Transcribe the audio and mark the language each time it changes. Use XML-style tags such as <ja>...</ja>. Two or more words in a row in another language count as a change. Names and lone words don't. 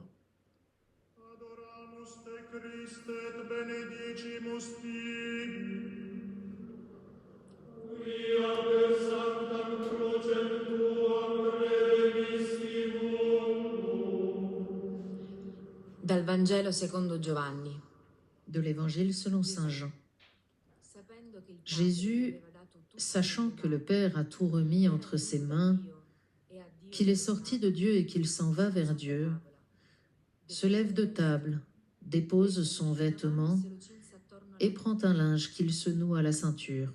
<la>Adoramus te Christe et benedicimus tibi. Quia per sanctam crucem tuam redemissivum.</la> <it>Dal Vangelo secondo Giovanni.</it> <fr>De l'Évangile selon Saint Jean. Jésus, sachant que le Père a tout remis entre ses mains, qu'il est sorti de Dieu et qu'il s'en va vers Dieu, se lève de table, dépose son vêtement et prend un linge qu'il se noue à la ceinture.</fr>